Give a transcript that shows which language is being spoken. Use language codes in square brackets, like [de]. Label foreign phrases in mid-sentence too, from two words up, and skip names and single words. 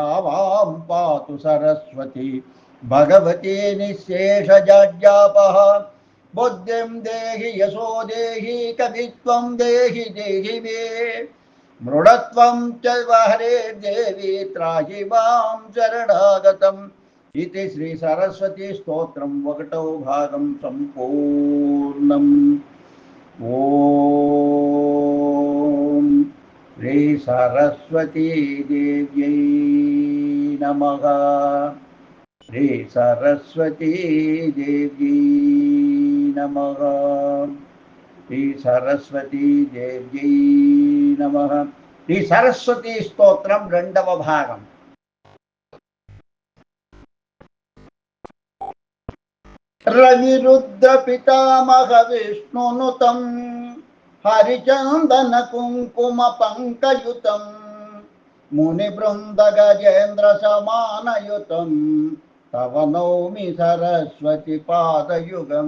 [sa] मां पातु सरस्वती भगवती निःशेषजाड्यापः बुद्धिं देहि यशो देहि कवित्वं देहि देहि मे मृडत्वं च हरे देवी त्राहि मां शरणागतम् इति श्री सरस्वती स्तोत्रं [te] ఒకటో భాగం సంపూర్ణం। [sa] ओम श्री सरस्वती देव्यै नमः। श्री सरस्वती देव्यै नमः। श्री सरस्वती देव्यै नमः। श्री सरस्वती स्तोत्रम [te] రెండవ భాగం। [sa] रविरुद्र पितामह विष्णुनुतं हरिचंदन कुंकुम पंकयुतं मुनिवृंद गजेन्द्र समानयुतं तव नौमि सरस्वती पादयुगम्।